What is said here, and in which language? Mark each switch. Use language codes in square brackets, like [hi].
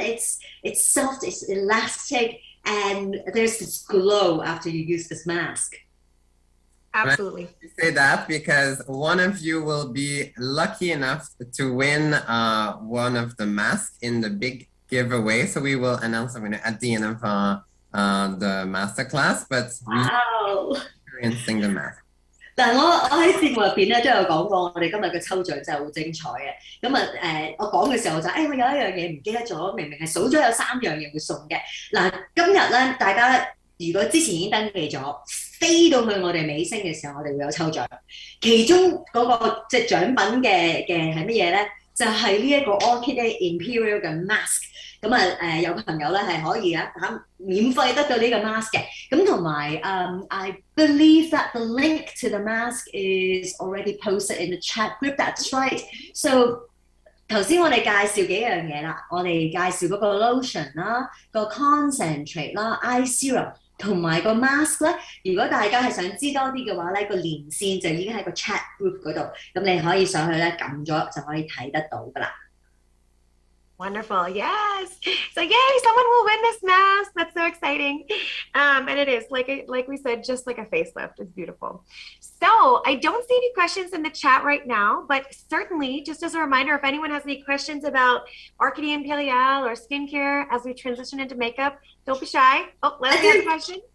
[en] It's soft, it's elastic, and there's this glow after you use this mask. Absolutely. I say that because one of you will be lucky enough to win one of the masks in the big giveaway. So we will announce the winner at the end of the masterclass. But wow, experiencing the mask. [yue] 嗱，我喺節目入邊咧都有講過，我哋今日嘅抽獎真係好精彩嘅。咁啊我講嘅時候就我有一樣嘢唔記得咗，明明係數咗有3樣嘢會送嘅。嗱，今日咧大家如果之前已經登記咗，飛到去我哋尾聲嘅時候，我哋會有抽獎。其中嗰個即係獎品嘅係乜嘢咧？就係呢一個 Orchestra Imperial 嘅 mask。咁有朋友咧係可以免費得到呢個 mask 嘅。咁同埋 [en] I believe that the link to the mask is already posted in the chat group. That's right. [yue] So 頭先我哋介紹幾樣嘢啦，我哋介紹嗰個 lotion 啦，個 concentrate 啦 ，eye serum 同埋個 mask 咧。如果大家係想知多啲嘅話咧，個連線就已經喺個 chat group 嗰度，咁你可以上去咧撳咗就可以睇得到噶啦。 [en] Wonderful. Yes. So yay, someone will win this mask. That's so exciting. And it is like we said, just like a facelift. It's beautiful. So I don't see any questions in the chat right now, but certainly just as a reminder, if anyone has any questions about Orchestra Imperial or skincare as we transition into makeup, don't be shy. Oh, Leslie has a question.